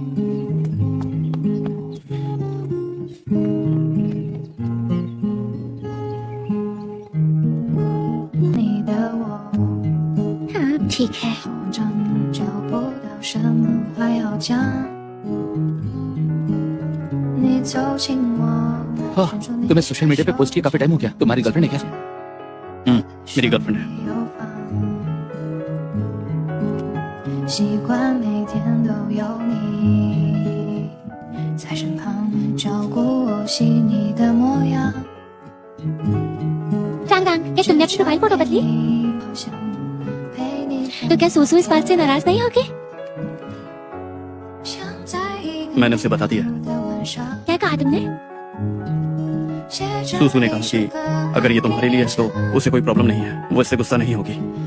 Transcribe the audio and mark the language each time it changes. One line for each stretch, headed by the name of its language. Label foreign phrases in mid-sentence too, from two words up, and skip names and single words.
Hindi: हाँ, ठीक है। हाँ, तुम्हें
English: social media
Hindi: पे पोस्ट किया काफी टाइम हो गया। तुम्हारी गर्लफ्रेंड है क्या? मेरी गर्लफ्रेंड है।
Chinese: 习惯每天都有你在身旁，照顾我细腻的模样。
Hindi: चांग रांग, क्या तुमने अपनी प्रोफाइल फोटो बदली? तो क्या सूसू इस बात से नाराज नहीं होगी? मैंने उसे बता दिया। क्या कहा तुमने? सूसू ने कहा कि अगर ये तुम्हारे लिए है तो उसे कोई प्रॉब्लम नहीं है, वो इससे गुस्सा नहीं होगी।